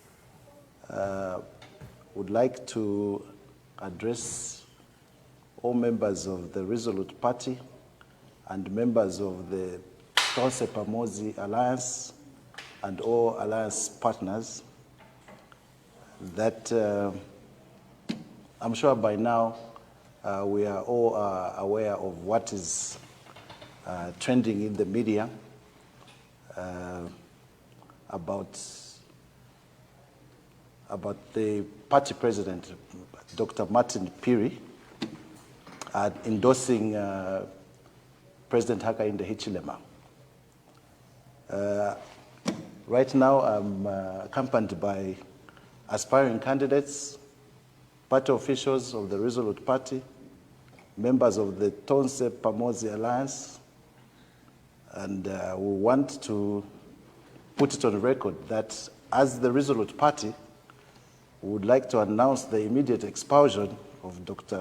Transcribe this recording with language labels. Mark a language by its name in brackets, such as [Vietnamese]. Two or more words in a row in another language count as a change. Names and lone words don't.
[English] Would like to address all members of the Resolute Party and members of the Tonse Pamozi Alliance and all alliance partners that I'm sure by now we are all aware of what is trending in the media about the party president, Dr. Martin Piri, endorsing President Hakainde Hichilema. Right now, I'm accompanied by aspiring candidates, party officials of the Resolute Party, members of the Tonse Pamozi Alliance, and we want to put it on record that as the Resolute Party, we would like to announce the immediate expulsion of Dr.